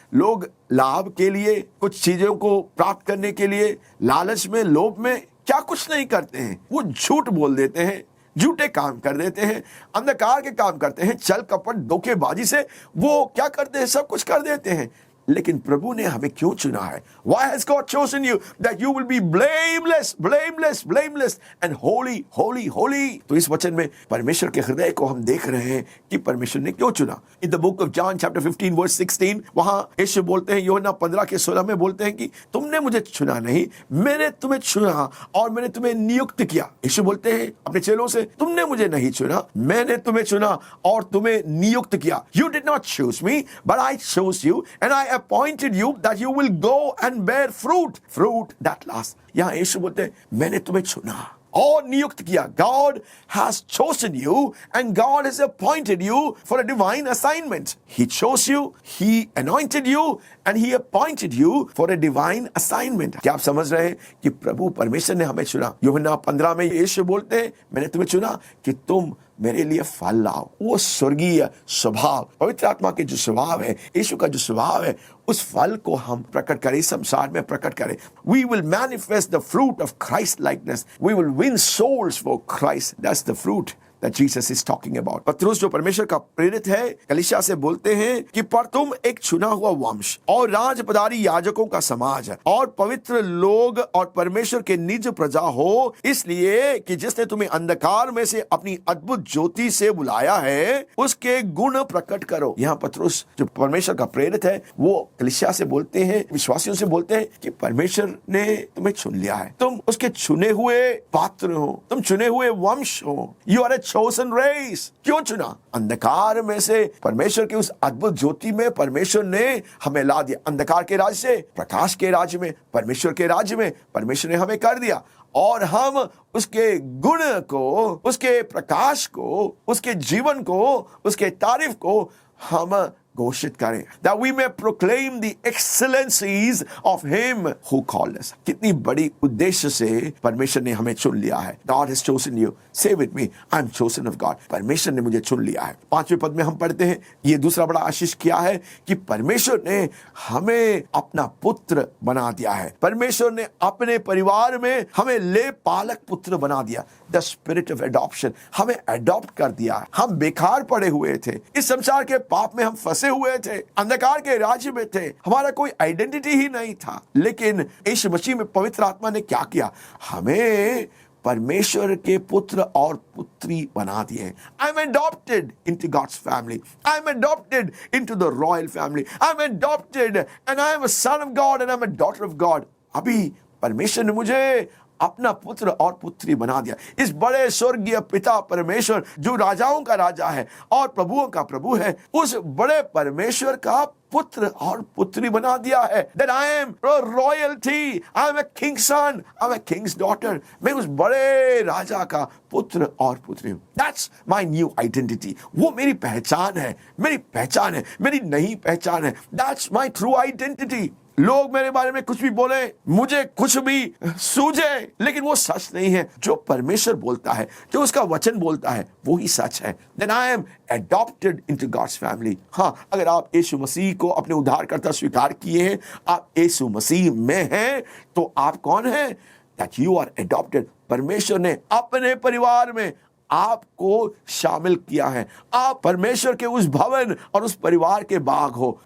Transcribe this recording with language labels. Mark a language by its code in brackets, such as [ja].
[hi] लोग लाभ के लिए, कुछ चीजों को प्राप्त करने के लिए, लालच में, लोभ में क्या कुछ नहीं करते हैं। वो झूठ बोल देते हैं, झूठे काम कर देते हैं, अंधकार के काम करते हैं, छल कपट धोखेबाजी से वो क्या करते हैं, सब कुछ कर देते हैं। लेकिन प्रभु ने हमें क्यों चुना है? [en] Why has God chosen you that you will be blameless, blameless, blameless and holy, holy, holy? [hi] तो इस वचन में परमेश्वर के हृदय को हम देख रहे हैं कि परमेश्वर ने क्यों चुना। [en] In the book of John chapter 15 verse 16 [hi] वहां यीशु बोलते हैं, यूहन्ना 15 के 16 में बोलते हैं कि तुमने मुझे चुना नहीं, मैंने तुम्हें चुना और मैंने तुम्हें नियुक्त किया। यीशु बोलते हैं अपने चेलों से, तुमने मुझे नहीं चुना, मैंने तुम्हें चुना और तुम्हें नियुक्त किया। [en] You did not choose me, but I chose you and I appointed you that you will go and bear fruit, fruit that lasts। [hi] यहाँ यीशु बोलते हैं, मैंने तुम्हें चुना और नियुक्त किया। [en] God has chosen you and God has appointed you for a divine assignment. He chose you, He anointed you and He appointed you for a divine assignment। [hi] क्या आप समझ रहे हैं कि प्रभु परमेश्वर ने हमें चुना? यूहन्ना 15 में यीशु बोलते हैं, मैंने तुम्हें चुना कि तुम मेरे लिए फल लाओ। वो स्वर्गीय स्वभाव, पवित्र आत्मा के जो स्वभाव है, यीशु का जो स्वभाव है, उस फल को हम प्रकट करें, संसार में प्रकट करें। [en] We will manifest the fruit of Christ likeness. We will win souls for Christ. That's the fruit that Jesus is talking about। [hi] पत्रुस जो परमेश्वर का प्रेरित है, कलीसिया से बोलते हैं कि पर तुम एक चुना हुआ वंश और राजपदारी याजकों का समाज और पवित्र लोग और परमेश्वर के निज प्रजा हो, इसलिए कि जिसने तुम्हें अंधकार में से अपनी अद्भुत ज्योति से बुलाया है, उसके गुण प्रकट करो। यहाँ पत्रुस जो परमेश्वर का प्रेरित है, वो कलीसिया से बोलते हैं, विश्वासियों से बोलते हैं कि परमेश्वर ने तुम्हें चुन लिया है, तुम उसके चुने हुए पात्र हो, तुम चुने हुए वंश हो। [en] You are a chosen race। [hi] क्यों चुना? अंधकार में से परमेश्वर की उस अद्भुत ज्योति में परमेश्वर ने हमें ला दिया। अंधकार के राज्य से प्रकाश के राज्य में, परमेश्वर के राज्य में परमेश्वर ने हमें कर दिया और हम उसके गुण को, उसके प्रकाश को, उसके जीवन को, उसके तारीफ को हम घोषित करें। [en] That we may proclaim the excellencies of Him who called us। [hi] कितनी बड़ी उद्देश्य से परमेश्वर ने हमें चुन लिया है। [en] God has chosen you। Say with me, I'm chosen of God। [hi] परमेश्वर ने मुझे चुन लिया है। 5वें पद में हम पढ़ते हैं, ये दूसरा बड़ा आशीष क्या है कि परमेश्वर ने हमें अपना पुत्र बना दिया है। परमेश्वर ने अपने परिवार में हमें ले पालक पुत्र बना दिया। [en] The spirit of adoption। [hi] हमें अडॉप्ट कर दिया। हम बेकार पड़े हुए थे, इस संसार के पाप में हम फंसे हुए थे, अंधकार के राज्य में थे, हमारा कोई आइडेंटिटी ही नहीं था। लेकिन यीशु मसीह में पवित्र आत्मा ने क्या किया? हमें परमेश्वर के पुत्र और पुत्री बना दिए। [en] I am adopted into God's family। I am adopted into the royal family। I am adopted and I am a son of God and I am a daughter of God। [hi] अभी परमेश्वर ने मुझे अपना पुत्र और पुत्री बना दिया। इस बड़े स्वर्गीय पिता परमेश्वर जो राजाओं का राजा है और प्रभुओं का प्रभु है, उस बड़े परमेश्वर का पुत्र और पुत्री बना दिया है। [en] That I am royalty, I am a king's son, I am a king's daughter। [hi] मैं उस बड़े राजा का पुत्र और पुत्री हूँ। [en] That's my new identity। [hi] वो मेरी पहचान है, मेरी पहचान है, मेरी नई पहचान है। [en] That's my true identity। [hi] लोग मेरे बारे में कुछ भी बोले, मुझे कुछ भी सूझे, लेकिन वो सच नहीं है। जो परमेश्वर बोलता है, जो उसका वचन बोलता है, वो ही सच है। [en] Then I am adopted into God's family। [hi] हाँ, अगर आप यीशु मसीह को अपने उद्धारकर्ता स्वीकार किए हैं, आप यीशु मसीह में हैं, तो आप कौन हैं? [en] That you are adopted। [hi] परमेश्वर ने अपने परिवार में आपको शामिल किया है। आप परमेश्वर के उस भवन और उस परिवार के बाग हो।